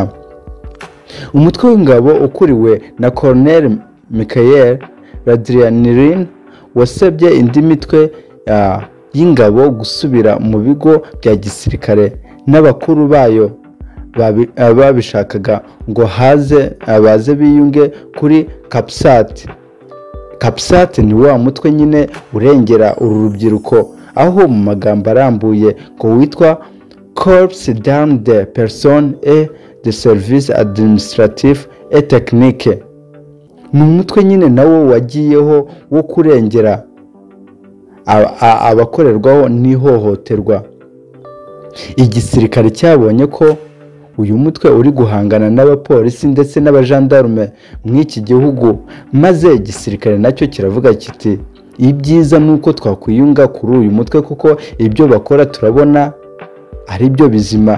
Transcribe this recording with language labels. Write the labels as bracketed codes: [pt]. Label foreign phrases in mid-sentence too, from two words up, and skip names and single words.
[rw] Umutwe w'ingabo ukuriwe na Colonel Mikhail Radrianirin wasabye indi mitwe y'ingabo gusubira mu bigo bya gisirikare n'abakuru bayo babishakaga ngo baze biyunge kuri CAPSAT. CAPSAT ni wa mutwe nyine urengera uru rubyiruko, aho mu magambo arambuye ko witwa Corps d'Armes des Personnes et de Services Administratifs et Techniques. ni umutwe nyine nawo wagiyeho wo kurengera abakorerwaho n'ihohoterwa. Igisirikare cyabonye ko uyu mutwe uri guhangana n'abapolisi ndetse n'abajandarume mw'iki gihugu, maze igisirikare nacyo kiravuga kiti ibyiza ni uko twakwiyunga kuri uyu mutwe kuko ibyo bakora turabona ari byo bizima.